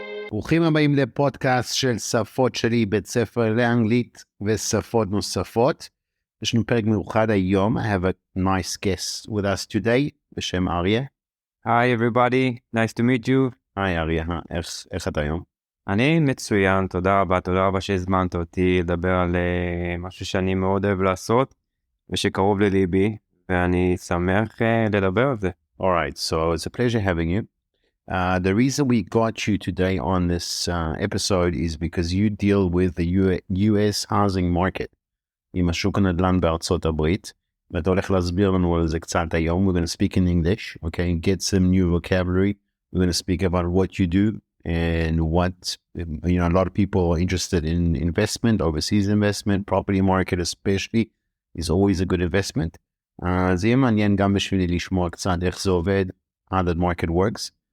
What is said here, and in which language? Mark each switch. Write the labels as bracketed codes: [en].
[he] ברוכים הבאים לפודקאסט של שפות-שלי, בית ספר לאנגלית ושפות נוספות. יש לנו פרק מיוחד היום. [en] I have a nice guest with us today [he] בשם אריה. [en] Hi everybody, nice to meet you. [he] היי אריה, איך אתה היום? אני מצוין, תודה רבה שהזמנת אותי לדבר על משהו שאני מאוד אוהב לעשות ושקרוב לליבי, ואני שמח לדבר על זה. [en] Alright, so it's a pleasure having you. The reason we got you today on this episode is because you deal with the U.S Housing Market, [he] עם השוק הנדל"ן בארצות הברית, ואתה הולך להסביר לנו על זה קצת היום. [en] We're going to speak in English, okay, get some new vocabulary. We're going to speak about what you do and what, you know, a lot of people are interested in investment, overseas investment, property market especially is always a good investment. [he] זה יהיה מעניין גם בשבילי לשמוע קצת איך זה עובד, [en] how that market works.